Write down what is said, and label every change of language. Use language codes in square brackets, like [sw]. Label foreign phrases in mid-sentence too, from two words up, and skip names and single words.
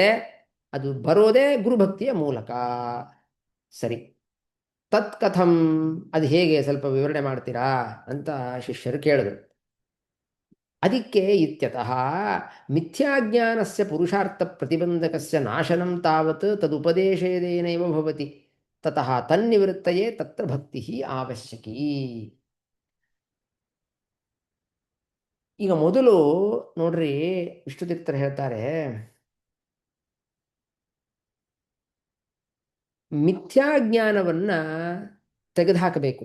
[kn] ಅದು ಬರೋದೇ ಗುರುಭಕ್ತಿಯ ಮೂಲಕ. ಸರಿ, ತತ್ಕಥಂ, ಅದು ಹೇಗೆ, ಸ್ವಲ್ಪ ವಿವರಣೆ ಮಾಡ್ತೀರಾ ಅಂತ ಶಿಷ್ಯರು ಕೇಳಿದ್ರು. [sa] ಅದಕ್ಕೆ ಇತ್ಯತಃ ಮಿಥ್ಯಾಜ್ಞಾನಸ್ಯ ಪುರುಷಾರ್ಥ ಪ್ರತಿಬಂಧಕಸ್ಯ ನಾಶನಂ ತಾವತ್ ತದುಪದೇಶೇನೇನೈವ ಭವತಿ ತತಃ ತನ್ನಿವೃತ್ತಯೇ ತತ್ರ ಭಕ್ತಿ ಅವಶ್ಯಕಿ. [kn] ಈಗ ಮೊದಲು ನೋಡ್ರಿ, ವಿಷ್ಣು ತೀರ್ಥರು ಹೇಳ್ತಾರೆ, ಮಿಥ್ಯಾಜ್ಞಾನವನ್ನು ತೆಗೆದುಹಾಕಬೇಕು.